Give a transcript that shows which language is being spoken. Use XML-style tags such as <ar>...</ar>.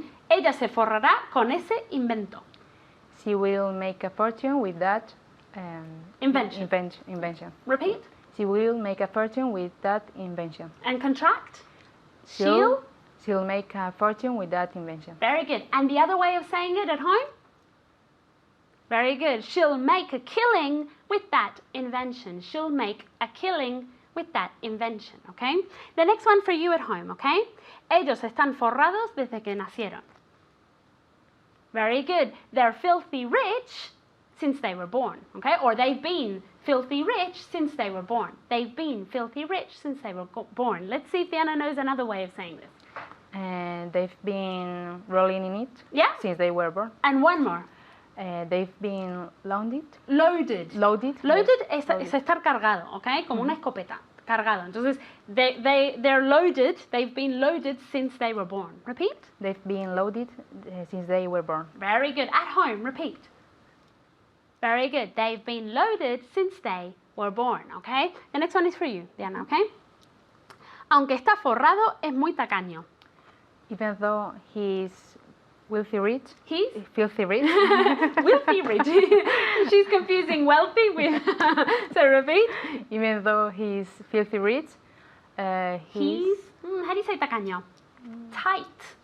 <es>Ella se forrará con ese invento.</es> <en>She will make a fortune with that Invention. invention. Repeat. She will make a fortune with that invention. And contract. She'll. She'll make a fortune with that invention. Very good. And the other way of saying it at home? Very good. She'll make a killing with that invention. She'll make a killing with that invention, okay? The next one for you at home, okay?</en> <es>Ellos están forrados desde que nacieron.</es> <en>Very good. They're filthy rich since they were born, okay? Or they've been filthy rich since they were born. They've been filthy rich since they were born. Let's see if Diana knows another way of saying this. And they've been rolling in it Yeah? since they were born. And one more. They've been loaded. Loaded. Loaded.</en> <es>Loaded es</es> <en>Loaded.</en> <es>estar cargado, ¿ok? Como una escopeta, cargado.</es> <en>Entonces, they're loaded, they've been loaded since they were born. Repeat. They've been loaded since they were born. Very good. At home, repeat. Very good. They've been loaded since they were born, ¿ok? The next one is for you, Diana, ¿ok?</en> <es>Aunque está forrado, es muy tacaño.</es> <en>Even though he's wealthy rich. He's Filthy rich. wealthy rich. She's confusing wealthy with... So repeat. Even though he's filthy rich, He's... how do you say tacaño? Tight.</en>